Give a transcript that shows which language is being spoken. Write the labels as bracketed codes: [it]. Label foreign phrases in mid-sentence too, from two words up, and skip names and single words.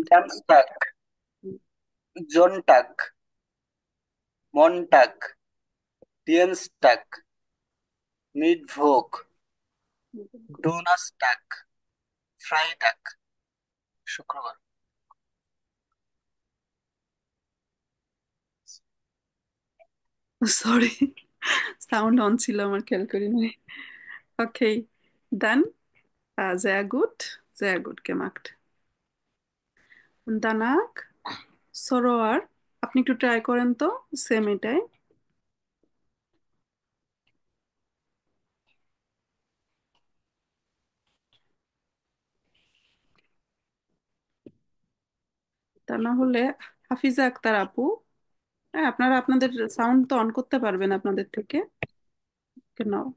[de] Samstag, Sonntag, Montag, Dienstag, Mittwoch, Donnerstag, Freitag শুক্রবার। [bn] সরি, [en] sound on [bn] ছিল আমার, খেয়াল করি নাই। [en] okay, done. [de] sehr gut, sehr gut gemacht. Und danach [bn] সরোয়ার, আপনি একটু ট্রাই করেন তো, সেম এটাই। তা না হলে হাফিজা আক্তার আপু, হ্যাঁ আপনারা আপনাদের সাউন্ড তো অন করতে পারবেন আপনাদের থেকে, কেন?